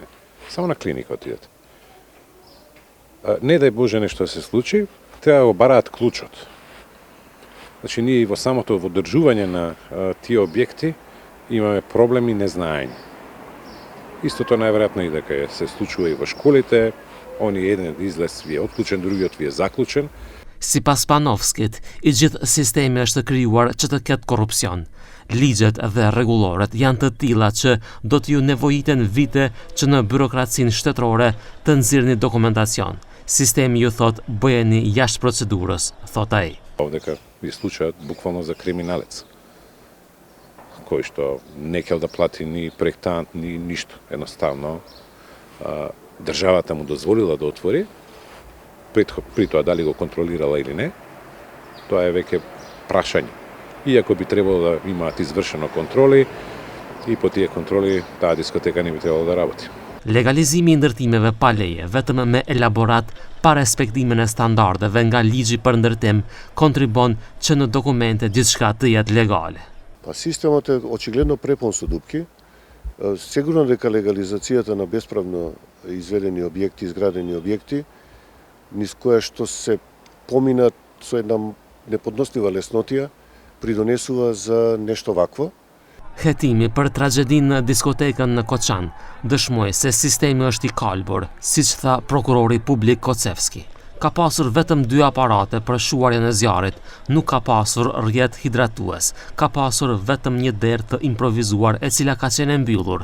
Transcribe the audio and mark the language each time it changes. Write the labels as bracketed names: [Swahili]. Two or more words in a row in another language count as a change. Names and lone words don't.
[Macedonian] Само на клиника отидете. Не дај Боже нешто да се случи, треба да го бараат клучот. Значи, ние и во самото одржување на тие објекти имаме проблеми и незнаење. Истото најверојатно и дека се случува и во школите, еден излез ви е отклучен, другиот ви е заклучен. [Albanian] Sipas Panovskit, i gjithë sistemi është krijuar që të ketë korrupsion. Ligjet dhe rregulloret janë të tilla që do t'ju nevojiten vite që në byrokracinë shtetërore të nxirrni dokumentacion. Sistemi ju thot bëjeni jashtë procedurës, thot ai. [Macedonian] Дека ви случаат буквално за криминалец, кој што не ќе да плати ни проектант, ни ништо. Едноставно, државата му дозволила да отвори, при тоа дали го контролирала или не, тоа е веќе прашање. Иако би требало да имаат извршено контроли, и по тие контроли таа дискотека не би требало да работи. [Albanian] Legalizimi i ndërtimeve pa leje, vetëm me elaborat pa respektimin e standardeve nga ligji për ndërtim, kontribon që në dokumente gjithçka të jetë legale. [Macedonian] Системот е очигледно препон со дупки. Сигурно дека легализацијата на бесправно изведени објекти, изградени објекти, низ која што се поминат со една неподнослива леснотија, придонесува за нешто вакво. [Albanian] Hetimi për tragjedinë në diskotekën në Koçan dëshmoi se sistemi është i kalbur, siç tha prokurori publik Kocevski. Ka pasur vetëm 2 aparate për shuarjen e zjarrit, nuk ka pasur rrjet hidratues, ka pasur vetëm një derë të improvizuar e cila ka qenë e mbyllur.